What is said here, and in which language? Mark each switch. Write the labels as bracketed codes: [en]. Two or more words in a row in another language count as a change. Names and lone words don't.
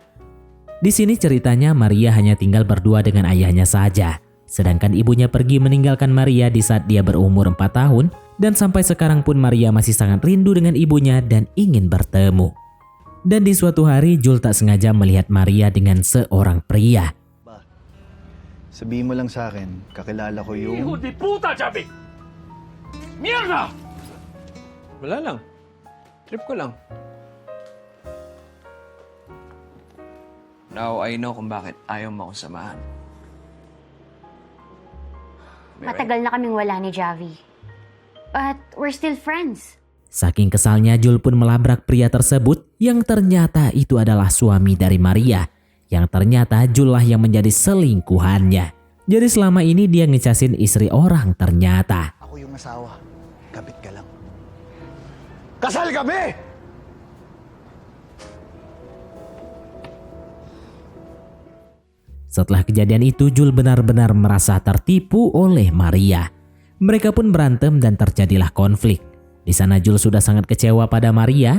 [id] Di sini ceritanya Maria hanya tinggal berdua dengan ayahnya saja. Sedangkan ibunya pergi meninggalkan Maria di saat dia berumur 4 tahun dan sampai sekarang pun Maria masih sangat rindu dengan ibunya dan ingin bertemu. Dan di suatu hari Jul tak sengaja melihat Maria dengan seorang pria. [tl] Ba, sabihin mo lang sa akin, kakilala ko yung... [es] Hijo de puta, Javi! Mierda! [tl] Wala lang. Trip ko lang. [en] Now, I know [tl] kung bakit ayaw mo akong samahan. Matagal na kaming wala ni Javi. [en] But we're still friends. [id] Saking kesalnya Jul pun melabrak pria tersebut yang ternyata itu adalah suami dari Maria. Yang ternyata Jul lah yang menjadi selingkuhannya. Jadi selama ini dia ngecasin istri orang ternyata. [tl] Ako yung asawa, kapit ka lang. Kasal kami! [id] Setelah kejadian itu, Jul benar-benar merasa tertipu oleh Maria. Mereka pun berantem dan terjadilah konflik. Di sana Jul sudah sangat kecewa pada Maria.